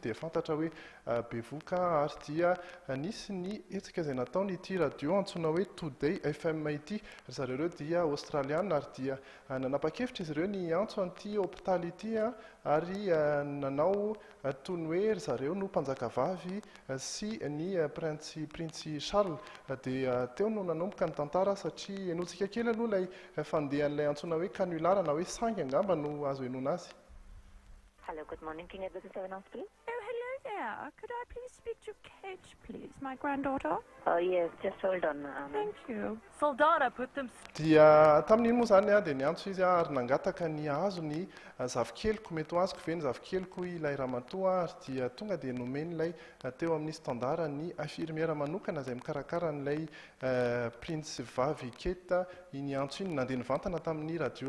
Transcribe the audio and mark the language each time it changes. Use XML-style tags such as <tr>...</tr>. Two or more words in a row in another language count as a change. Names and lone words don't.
<mg>dia fantatra hoe bevoka ary dia nisy ny hetsika izay nataony ity radio antsoina hoe today fm ity zareo ireo dia australiana ary dia nanapa-kevitra izy ireo ny antso an'ity hopitaly ity ary nanao toy ny hoe zareo no mpanjaka vavy sy ny prince Charles dia teo no nanomboka ny tantara satria enotsika kely aloha ilay fandehan'ilay antsoina hoe canular na hoe sangy angamba no azo enona azy.</mg> <en>Hello, good morning. Can I visit 7 please? Oh, hello there. Could I please speak to Kate, please, my granddaughter? Oh, yes, just hold on. Thank you. Soldada put them...</en> <mg>Dia tamin'iny moa zany dia niantso izy ary nangataka ny hazo ny zavikeliko mety ho azoko ve ny zavikeliko ilay ramatoa ary dia tonga dia nomeny ilay teo amin'ny standard ny infirmière manokana izay mikarakara n'ilay prince vavy keta iny antso iny nandeha nivantana tamin'ny radio</mg>